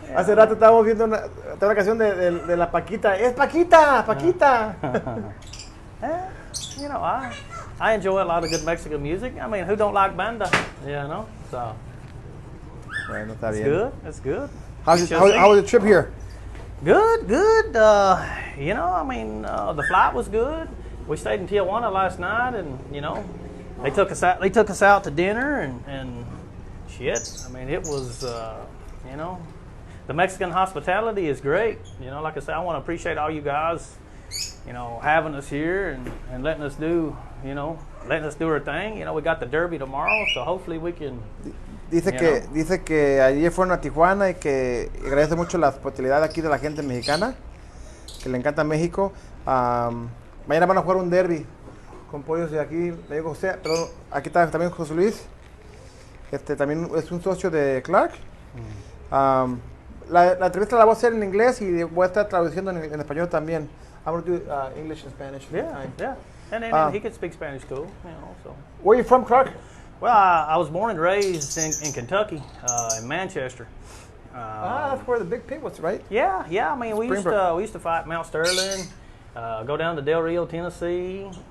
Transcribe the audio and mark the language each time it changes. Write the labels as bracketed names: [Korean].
[Spanish] Hace rato estábamos viendo una canción de la Paquita. ¡Es Paquita! ¡Paquita! [English] You know, I enjoy a lot of good Mexican music. I mean, who don't like banda? You know, so [Spanish] Bueno, está [English] it's [Spanish] bien. [English] good. It's good. How was the trip here? Good. You know, I mean, the flight was good. We stayed in Tijuana last night, and you know, they took us out. They took us out to dinner, and shit. I mean, it was, you know, the Mexican hospitality is great. You know, like I said, I want to appreciate all you guys, you know, having us here and letting us do, you know, letting us do our thing. You know, we got the Derby tomorrow, so hopefully we can. [Spanish] Dice que ayer fueron a Tijuana y que agradece mucho la hospitalidad aquí de la gente mexicana, que le encanta México. Mañana van a jugar un derby con pollos de aquí, me digo José, perdón, aquí está también José Luis, también es un socio de Clark. La entrevista la voy a hacer en inglés y voy a estar traduciendo en español también. [English] I'm going to do English and Spanish. Yeah. And then he can speak Spanish too, you know, so. Where are you from, Clark? Well, I was born and raised in Kentucky, in Manchester. That's where the big pig was, right? Yeah. I mean, we used to fight Mount Sterling, go down to Del Rio, Tennessee.